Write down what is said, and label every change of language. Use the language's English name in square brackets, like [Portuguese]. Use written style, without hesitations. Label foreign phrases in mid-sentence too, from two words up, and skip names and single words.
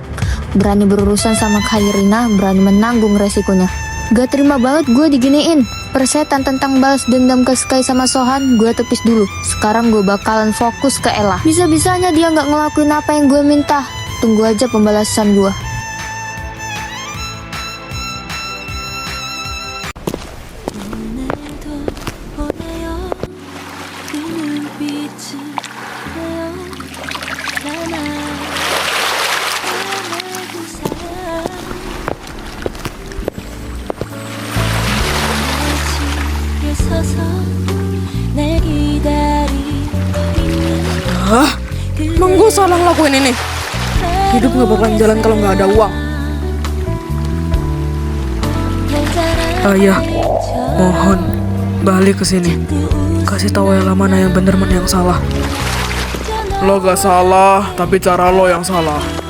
[Indonesian] Berani berurusan sama Kairina, berani menanggung resikonya. Gak terima banget gue diginiin. Persetan tentang balas dendam ke Sky sama Sohan, gue tepis dulu. Sekarang gue bakalan fokus ke Ella. Bisa-bisanya dia gak ngelakuin apa yang gue minta. Tunggu aja pembalasan gue. [Korean] 오늘도 보내요 그 눈빛을 보내요 나만 그 사람 날지에 서서 날 기다리고 있는 Hah? [Indonesian] Emang gue salah ngelakuin ini? Hidup gak bakalan jalan kalau nggak ada uang. Ayah, mohon balik ke sini. Kasih tahu Ella mana yang bener mana yang salah. Lo gak salah, tapi cara lo yang salah.